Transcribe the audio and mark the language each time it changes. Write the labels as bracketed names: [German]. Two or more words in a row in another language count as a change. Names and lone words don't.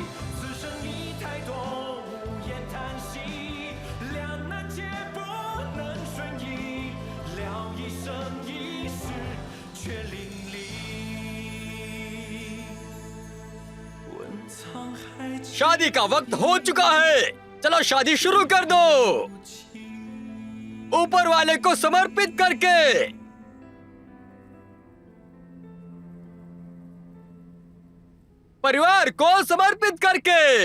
[Chinese] 此生已太多无言叹息，两难皆不能顺意，聊一生一世却淋漓。问沧海几 [Hindi] शादी का वक्त हो चुका है, चलो शादी शुरू कर दो, ऊपर वाले को समर्पित करके। परिवार को समर्पित करके।